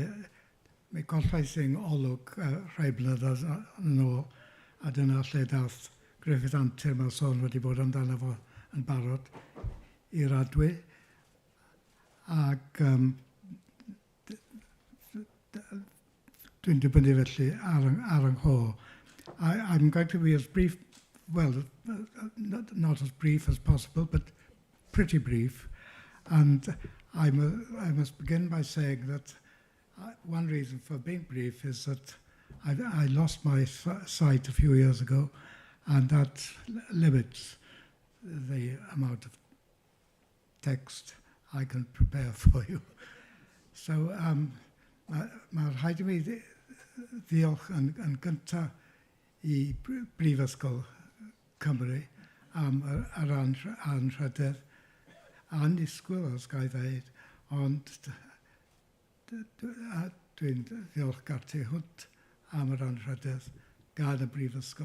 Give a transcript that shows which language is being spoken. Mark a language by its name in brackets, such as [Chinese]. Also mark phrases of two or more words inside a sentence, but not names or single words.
[Welsh] Mae gollais yng olwg rhai blynyddoedd yn ôl, a dyna lle daeth Griffith Antur mewn sôn wedi bod amdano fo yn barod i'r adwy. Ac dwi'n dibynnu felly ar yng ngho. [English] I'm going to be as brief, well, not as brief as possible, but pretty brief. And I must begin by saying that one reason for being brief is that I lost my sight a few years ago, and that limits the amount of text I can prepare for you. [Welsh] So, mae'r rhaid I mi ddiolch yn gyntaf I Brifysgol Cymru am yr anrhydedd annisgwyl, os ga I ddweud, ond dwi'n ddiolchgar tu hwnt am yr anrhydedd gan y Brifysgol.